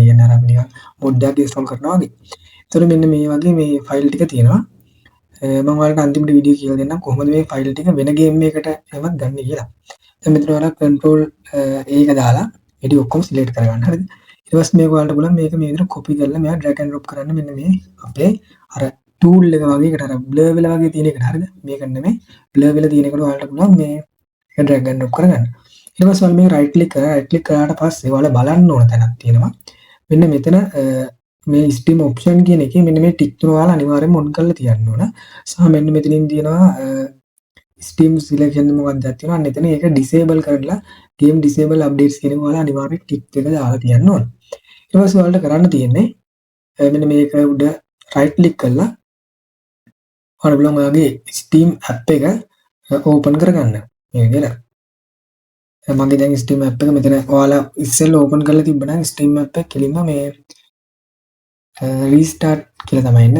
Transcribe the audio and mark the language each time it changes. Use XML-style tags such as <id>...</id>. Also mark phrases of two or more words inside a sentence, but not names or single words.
<si>කියන්නේ අර අපි නිකන් mod එකක් install කරනවා වගේ. ඒතර මෙන්න මේ වගේ මේ ෆයිල් ටික තියෙනවා. මම ඔයාලට අන්තිමට වීඩියෝ කියලා දෙන්නම් කොහොමද මේ ෆයිල් ටික වෙන ගේම් එකකට එවත් ගන්න කියලා. දැන් මෙතන ඔයාලා control ඒක දාලා එඩි ඔක්කොම select කරගන්න. හරිද? ඊට පස්සේ මේක ඔයාලට බලන්න මේක මේ විදිහට copy කරලා මෙයා</si> <en>drag and drop</en> <si>කරන්න මෙන්න මේ අපේ අර tool එක වගේ එකට අර blur වෙලා වගේ තියෙන එකට. හරිද? මේක නෙමෙයි blur වෙලා තියෙන එකට ඔයාලට පුළුවන් මේ</si> <en>drag and drop</en> <si>කරගන්න. ඊට පස්සේ ඔයාලා මේක</si> <en>right click</en> <si>කරලා</si> <en>right click</en> <si>කරාට පස්සේ ඔයාලා බලන්න ඕන තැනක් තියෙනවා. මෙන්න මෙතන මේ</si> <en>Steam option</en> <si>කියන එකේ මෙන්න මේ ටික් තුන ඔයාලා අනිවාර්යෙන්ම on කරලා තියන්න ඕන. සහ මෙන්න මෙතනින් තියෙනවා</si> <en>Steam selection</en> <si>මොකක්ද තියෙනවා. අන්න එතන ඒක disable කරලා</si> <en>game disable updates</en> <si>කියන එක ඔයාලා අනිවාර්යෙන් ටික් එක දාලා තියන්න ඕන. ඊට පස්සේ ඔයාලට කරන්න තියෙන්නේ මෙන්න මේක උඩ</si> <en>right click</en> <si>කරලා ඔයාලා බලමු ඔයාගේ Steam app එක open කරගන්න. මේ විදිහට. මගේ දැන් Steam app එක මෙතන ඔයාලා ඉස්සෙල්ලා open කරලා තිබ්බනම් Steam app එක කෙලින්ම මේ restart කියලා තමයි ඉන්නේ.</si>